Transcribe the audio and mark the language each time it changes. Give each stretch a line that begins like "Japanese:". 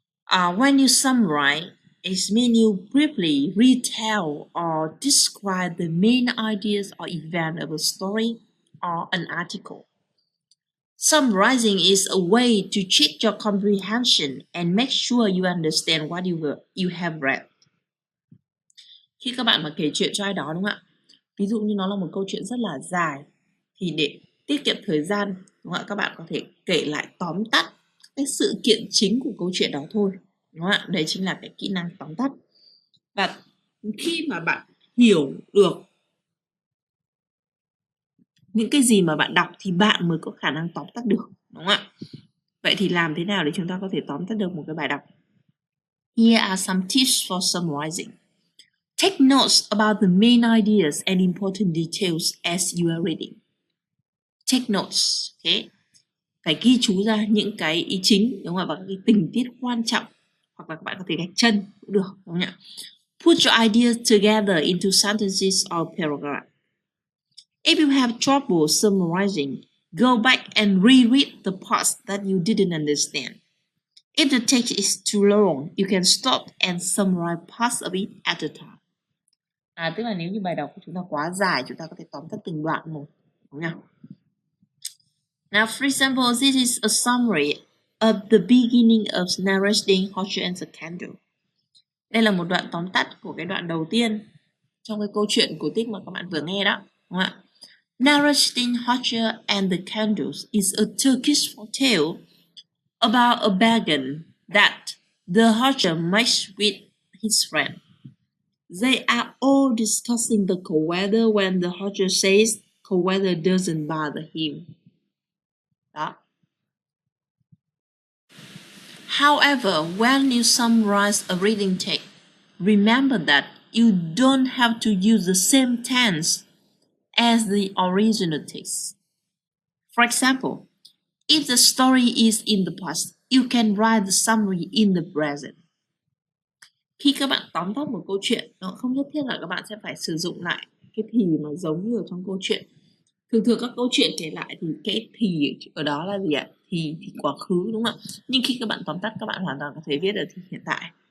English: When you summarize, it means you briefly retell or describe the main ideas or event of a story or an article. Summarizing is a way to check your comprehension and make sure you understand what you have read.
Vietnamese: Khi các bạn mà kể chuyện cho ai đó đúng không ạ? Ví dụ như nó là một câu chuyện rất là dài thì để tiết kiệm thời gian đúng không ạ? Các bạn có thể kể lại tóm tắt cái sự kiện chính của câu chuyện đó thôi. Đúng không ạ? Đấy chính là cái kỹ năng tóm tắt. Và khi mà bạn hiểu được Những cái gì mà bạn đọc thì bạn mới có khả năng tóm tắt được, đúng không ạ? Vậy thì làm thế nào để chúng ta có thể tóm tắt được một cái bài đọc?
English: Here are some tips for summarizing. Take notes about the main ideas and important details as you are reading. Take notes, okay?
Vietnamese: Phải ghi chú ra những cái ý chính, đúng không ạ? Và các cái tình tiết quan trọng, hoặc là các bạn có thể gạch chân cũng được, đúng không ạ?
English: Put your ideas together into sentences or paragraphs. If you have trouble summarizing, go back and reread the parts that you didn't understand. If the text is too long, you can stop and summarize parts of it at a time.
Vietnamese: Tức là nếu như bài đọc của chúng ta quá dài, chúng ta có thể tóm tắt từng đoạn một, đúng không?
English: Now, for example, this is a summary of the beginning of narrating Horcher and the Candle.
Vietnamese: Đây là một đoạn tóm tắt của cái đoạn đầu tiên trong cái câu chuyện cổ tích mà các bạn vừa nghe đó, đúng không ạ?
English: Narrating Horcher and the Candles is a Turkish tale about a bargain that the Horcher makes with his friend. They are all discussing the cold weather when the Horcher says cold weather doesn't bother him.
Vietnamese: Đó.
English: However, when you summarize a reading text, remember that you don't have to use the same tense as the original text. For example, if the story is in the past, you can write the summary in the present.
Vietnamese: Khi các bạn tóm tắt một câu chuyện, nó không nhất thiết là các bạn sẽ phải sử dụng lại cái thì mà giống như ở trong câu chuyện. Thường thường các câu chuyện kể lại thì cái thì ở đó là gì ạ? Thì quá khứ, đúng không ạ? Nhưng khi các bạn tóm tắt, các bạn hoàn toàn có thể viết ở thì hiện tại.